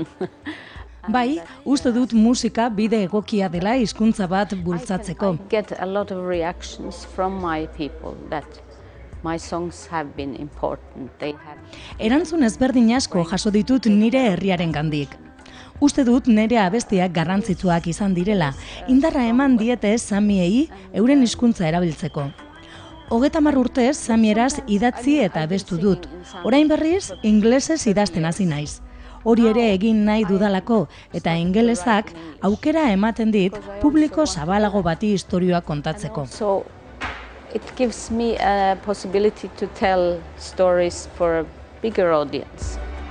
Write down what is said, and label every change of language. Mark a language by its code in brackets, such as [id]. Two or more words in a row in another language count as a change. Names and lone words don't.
[eu] Bai, uste dut musika bide egokia dela hizkuntza bat bultzatzeko. [en] I get a lot of reactions from my people that my songs have been important. [eu] Erantzun ezberdin asko jaso ditut nire herriarengandik. Uste dut nire abestiak garrantzitsuak izan direla, indarra eman diete samiei euren hizkuntza erabiltzeko. 30 urtez samieraz idatzi eta abestu dut. Orain berriz ingelesez idazten hasi naiz. Hori ere egin nahi dudalako eta ingelesak aukera ematen dit publiko zabalago bati istorioa kontatzeko. [en] So it gives me a possibility to tell stories for a bigger audience.